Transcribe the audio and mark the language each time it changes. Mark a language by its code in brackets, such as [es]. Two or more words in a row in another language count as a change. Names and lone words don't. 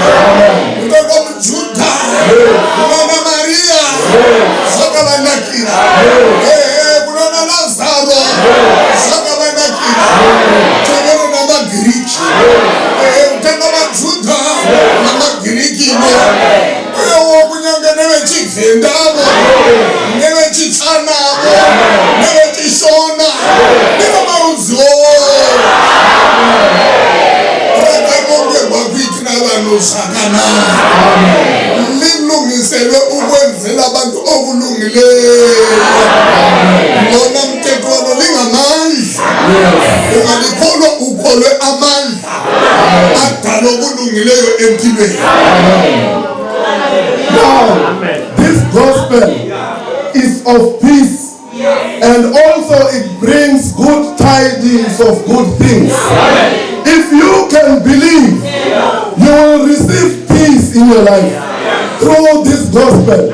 [sn] Kutaka muJudha kunana Maria zvakavanakira, kunana Lazaro zvakavanakira, tevero namagiriki, kutanga maJudha namagiriki uyewo kunyange nevechivhendavo nevechitsanavo nevechishona nevamarudziwo rakarongerwa kuitira vanhu zvakanaka [nd] lilungiselwe ukwenzela abantu okulungileyo. Lona mthetho walo lingamandla, ungalikholwa ukholwe amandla adala okulungileyo empilweni. [en] Now, this gospel is of peace, and also it brings good tidings of good things. If you can believe, you will receive peace in your life through this gospel.